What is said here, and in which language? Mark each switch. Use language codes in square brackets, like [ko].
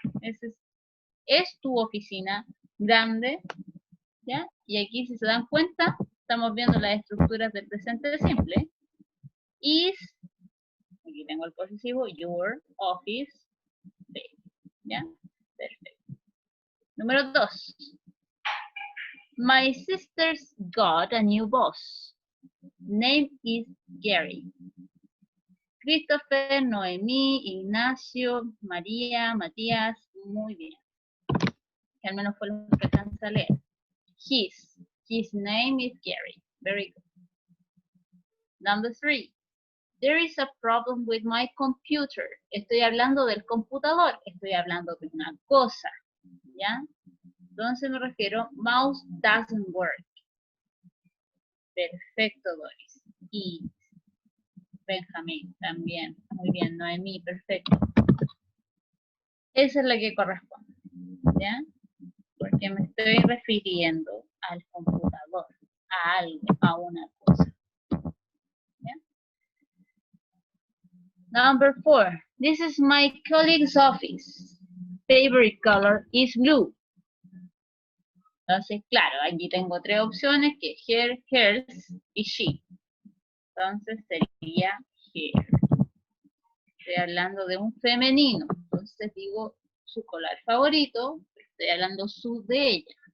[es] Ese es tu oficina grande, ¿ya? Y aquí, si se dan cuenta, estamos viendo las estructuras del presente simple. Is, aquí tengo el posesivo, [en] your office big, [es] ¿ya? Perfecto. Número 2. [en] My sister's got a new boss. Name is Gary. [es] Christopher, Noemí, Ignacio, María, Matías, muy bien. Que al menos fue lo que alcanza a leer. [en] His name is Gary. Very good. Number 3. There is a problem with my computer. [es] Estoy hablando del computador. Estoy hablando de una cosa. ¿Ya? Entonces me refiero, [en] mouse doesn't work. [es] Perfecto, Doris. Y Benjamín también. Muy bien, Noemí, perfecto. Esa es la que corresponde. ¿Ya? Porque me estoy refiriendo al computador, a algo, a una cosa. ¿Ya? [en] Number 4. This is my colleague's office. Favorite color is blue. [es] Entonces, claro, aquí tengo 3 opciones, que es her, hers y she. Entonces sería her. Estoy hablando de un femenino. Entonces digo su color favorito. Estoy hablando su de ella.